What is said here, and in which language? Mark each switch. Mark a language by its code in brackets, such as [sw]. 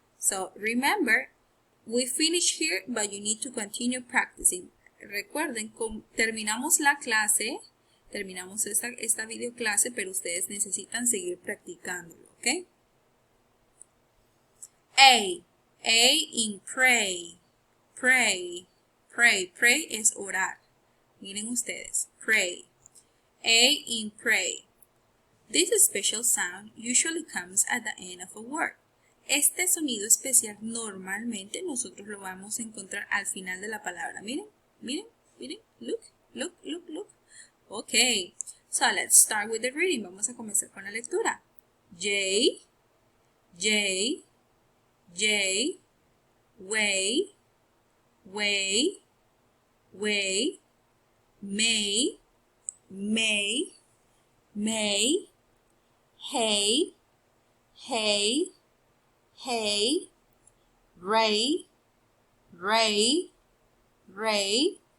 [en] So remember, we finish here, but you need to continue practicing. [es] Recuerden, terminamos la clase, terminamos esta video clase, pero ustedes necesitan seguir practicándolo, ¿ok? [en] A in pray. Pray. Pray. [es] Pray es orar. Miren ustedes. Pray. [en] A in pray. This special sound usually comes at the end of a word. [es] Este sonido especial normalmente nosotros lo vamos a encontrar al final de la palabra. Miren, miren, miren. [en] Look, look, look, look. Okay. So let's start with the reading. [es] Vamos a comenzar con la lectura. [en] J, J, J, way, way, way, may, may, may, hey, hey, hey, ray, ray, ray,